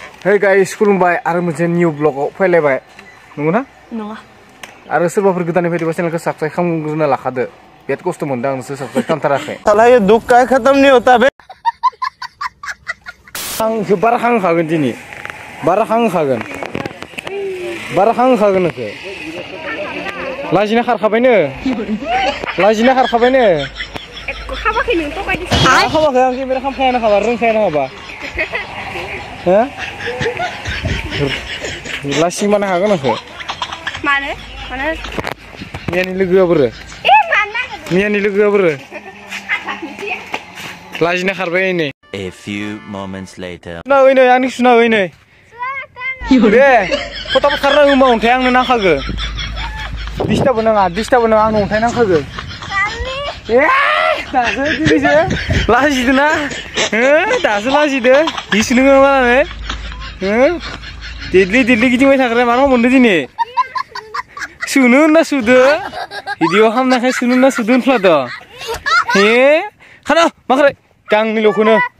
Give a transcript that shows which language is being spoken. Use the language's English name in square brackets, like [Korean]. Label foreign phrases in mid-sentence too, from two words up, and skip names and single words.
[English] Hey guys, [Bodo] खुलुमबाय आरो मोनसे निउ ब्लगाव फैलायबाय नंगौना? नङा आरो सोरबाफोर गोदानै फैदोंबा चेनेलखौ साबस्क्राइब खालामग्रोना लाखादो बिराद खस्थ' मोनदों आं नोंसोर साबस्क्राइब खालामथाराखै [Hindi] साला ये दुख का खत्म नहीं होता बे [Bodo] आं बारा खांखागोन दिनै बारा खांखागोन नोंखो लाजिना खारखाबायनो खाबाखै नों थगायदो खाबाखै आं केमेरा खामखायानो खाबा रोंखायानो खाबा हो लासि मानो हागोन नोंखो मानो मियानि लोगोआ बोरो मियानि लोगोआ बोरो लाजिना खारबाय नै [English] A few moments later. [Bodo] सुना ओइ नै आंनि सुना ओइ नै दे फटाफट खारना होमा अन्थाइ आंनो नांखागो दिस्टाबो नाङा आंनो अन्थाइ नांखागो दासो दिनैसो लाजिदो ना दासो लाजिदो हिस नोङो माने देदलि गिदिंबाय थाग्रा मानो मोनदो दिनै सुनो होनना सुदो भिडिअ खालामनायखाय सुनो होनना सुदो होनफ्लाद' हे खाना माख्रै गांनिल'खौनो